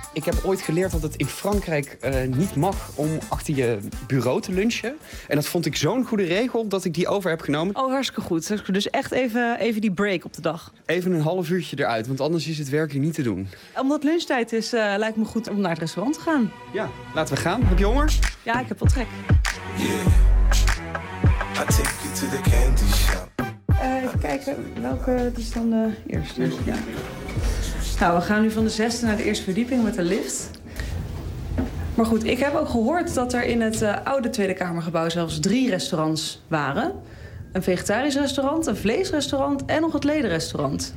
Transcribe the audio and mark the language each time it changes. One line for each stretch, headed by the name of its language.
Dutch: Ik heb ooit geleerd dat het in Frankrijk niet mag om achter je bureau te lunchen. En dat vond ik zo'n goede regel dat ik die over heb genomen. Oh, hartstikke goed. Dus echt even die break op de dag. Even een half uurtje eruit, want anders is het werk hier niet te doen. Omdat lunchtijd is, lijkt me goed om naar het restaurant te gaan. Ja, laten we gaan. Heb je honger? Ja, ik heb wel trek. Yeah.
English: I take you to the candy shop.
Dutch: Even kijken, welke is dan de eerste? Ja. Nou, we gaan nu van de zesde naar de eerste verdieping met de lift. Maar goed, ik heb ook gehoord dat er in het oude Tweede Kamergebouw zelfs 3 restaurants waren... Een vegetarisch restaurant, een vleesrestaurant en nog het ledenrestaurant.